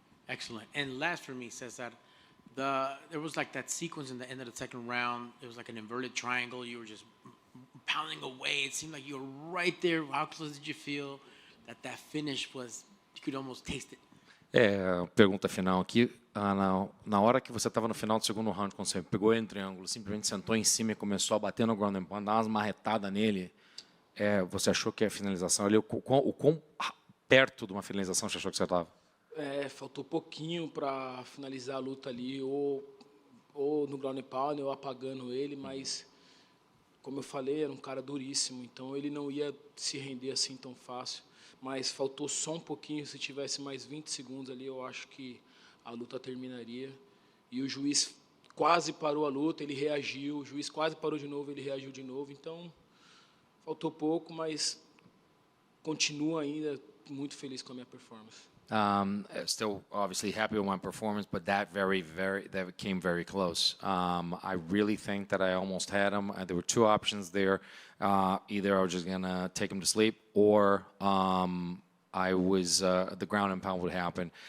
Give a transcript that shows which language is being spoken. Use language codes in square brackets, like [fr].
[en] Excellent. And last for me, Cesar, there was like that sequence in the end of the second round. It was like an inverted triangle. You were just pounding away. It seemed like you were right there. How close did you feel that finish was? You could almost taste it. [pt] Pergunta final aqui. Na hora que você estava no final do segundo round, quando você pegou ele no triângulo, simplesmente sentou em cima e começou a bater no ground and pound, dar umas marretadas nele, você achou que a finalização ali, o quão perto de uma finalização você achou que você estava? Faltou pouquinho para finalizar a luta ali, ou no ground and pound, ou apagando ele, mas, como eu falei, era um cara duríssimo, então ele não ia se render assim tão fácil. Mas faltou só um pouquinho, se tivesse mais 20 segundos ali, eu acho que a luta terminaria. E o juiz quase parou a luta, ele reagiu, o juiz quase parou de novo, ele reagiu de novo. Então, faltou pouco, mas continuo ainda muito feliz com a minha performance. [en] Still obviously happy with my performance, but that came very close. I really think that I almost had him. There were two options there. Either I was just gonna take him to sleep, or I was the ground and pound would happen.